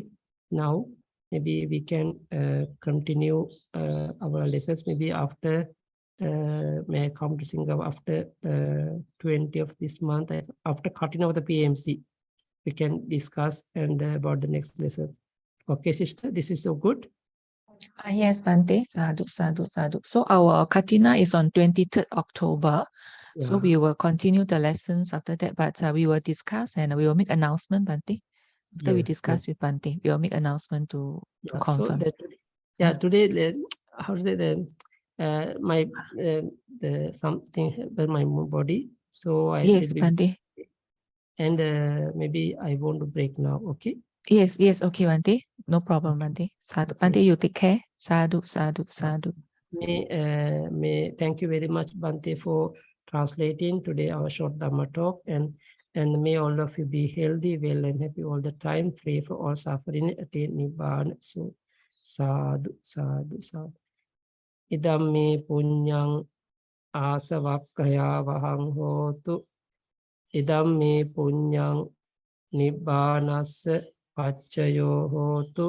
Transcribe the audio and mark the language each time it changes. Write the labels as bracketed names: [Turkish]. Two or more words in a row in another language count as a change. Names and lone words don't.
[English] Now maybe we can continue our lessons maybe after may I come to Singapore after 20th of this month, after cutting out the PMC. We can discuss and about the next lessons. Okay, sister, this is so good. Yes, [Pali] Bante. Sadhu, sadhu, sadhu. [English] So our Katina is on 23rd October. Yeah. So we will continue the lessons after that, but we will discuss and we will make announcement, Bante. After we discuss with Bante, we will make announcement to confirm. So that, today, how to say my the something about my body. So I yes, Bante. And maybe I want to break now. Okay. Yes, okay, Bante. No problem, [Pali] Bante. Sadhu. Bante, [English] you take care. [Pali] Sadhu, sadhu, sadhu. [English] May thank you very much, Bante, for translating today our short Dhamma talk, and may all of you be healthy, well, and happy all the time, free from all suffering, attain Nibbana. [Pali] So sadhu, sadhu, sadhu. Idam me punyang asavakkaya vahang hotu. Idam me punyang Nibbanassa paccayo hotu.